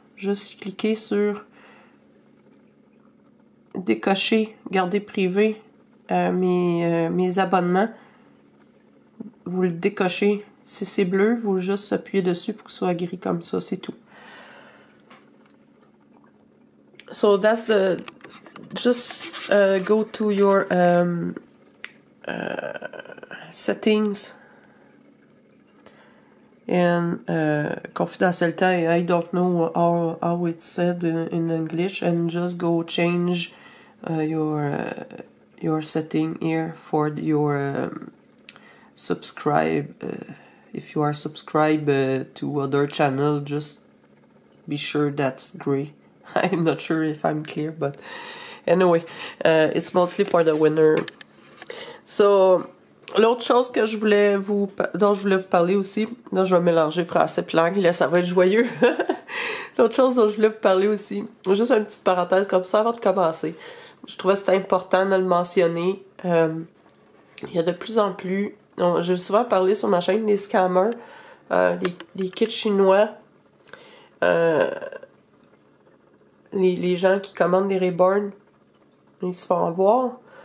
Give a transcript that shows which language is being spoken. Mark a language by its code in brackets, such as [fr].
[fr] Juste cliquer sur décocher, garder privé, mes abonnements, vous le décochez. Si c'est bleu, vous juste appuyez dessus pour que ce soit gris comme ça, c'est tout. [en] So that's the... Just go to your settings and confidentiality. I don't know how it's said in English, and just go change your setting here for your subscribe. If you are subscribed to other channel, just be sure that's gray. I'm not sure if I'm clear, but anyway, it's mostly for the winner. [fr] So, l'autre chose que dont je voulais vous parler aussi, là je vais mélanger français et langue, là ça va être joyeux. L'autre chose dont je voulais vous parler aussi, juste une petite parenthèse comme ça avant de commencer. Je trouvais que c'était important de le mentionner. Il y a de plus en plus, j'ai souvent parlé sur ma chaîne des scammers, les kits chinois, les gens qui commandent des Reborn, ils se font avoir.